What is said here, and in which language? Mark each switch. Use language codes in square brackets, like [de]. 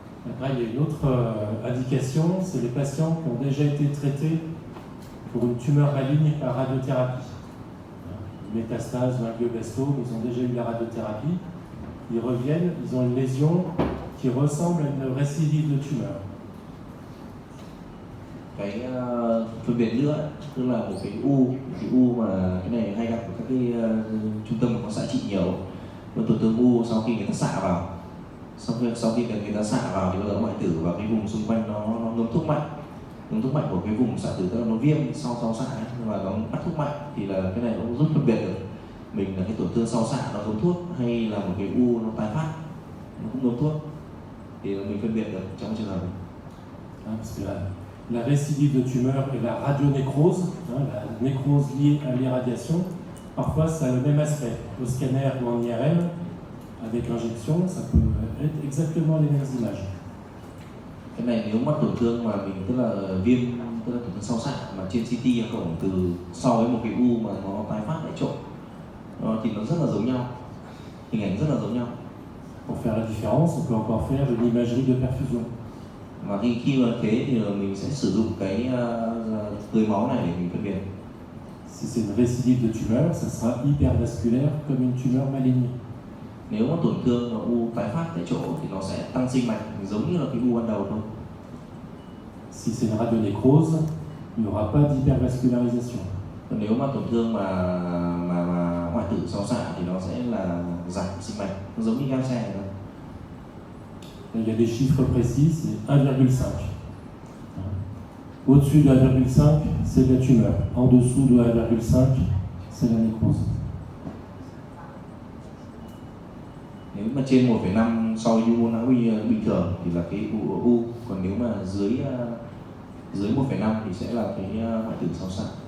[fr] Après, il y a une autre indication, c'est les patients qui ont déjà été traités pour une tumeur maligne par radiothérapie. Une métastase ou un glioblastome, ils ont déjà eu la radiothérapie. Ils reviennent, ils ont une lésion qui ressemble à une récidive de tumeur. [vi] Cái phân biệt nữa, tức là một cái u mà cái này hay gặp ở các cái trung tâm mà có xạ trị nhiều, một tổn thương u sau khi người ta xạ vào, sau khi người ta xạ vào thì bắt đầu hoại tử và cái vùng xung quanh nó ngấm thuốc mạnh của cái vùng xạ tử, tức là nó viêm sau xạ và nó bắt thuốc mạnh, thì là cái này nó giúp phân biệt được mình là cái tổn thương sau xạ nó ngấm thuốc hay là một cái u nó tái phát nó cũng ngấm thuốc, thì mình phân biệt được trong trường hợp này. [fr] Parce que la récidive de tumeur et la radionécrose, la nécrose liée à l'irradiation, parfois ça a le même aspect. Au scanner ou en IRM, avec l'injection, ça peut être exactement les mêmes images. [vi] Cái này nếu mắc tổn thương mà mình tức là viêm, tức là tổn thương sau xạ mà trên CT cộng từ so với một cái u mà nó tái phát tại chỗ thì nó rất là giống nhau, hình ảnh rất là giống nhau. [fr] Pour faire la différence, on peut encore faire une imagerie de perfusion. [vi] Và khi mà thế thì mình sẽ sử dụng cái tưới máu này để mình phân biệt. [fr] Si c'est une récidive de tumeur, ça sera hypervasculaire comme une tumeur maligne. [vi] Nếu mà tổn thương mà u tái phát tại chỗ thì nó sẽ tăng sinh mạch giống như là cái u ban đầu thôi. [fr] Si c'est une radionécrose, il n'y aura pas d'hypervascularisation. [vi] Còn nếu mà tổn thương mà hoại tử sau xạ thì nó sẽ là giảm sinh mạch, nó giống như gan xe này thôi. [fr] Il y a des chiffres précis, c'est 1,5. Au-dessus de 1,5, c'est de la tumeur. En dessous de 1,5, c'est la nécrose. [vi] Nếu mà trên 1,5 so với u não bình thường thì là cái u, còn nếu mà dưới 1,5 thì sẽ là cái hoại tử sau xạ.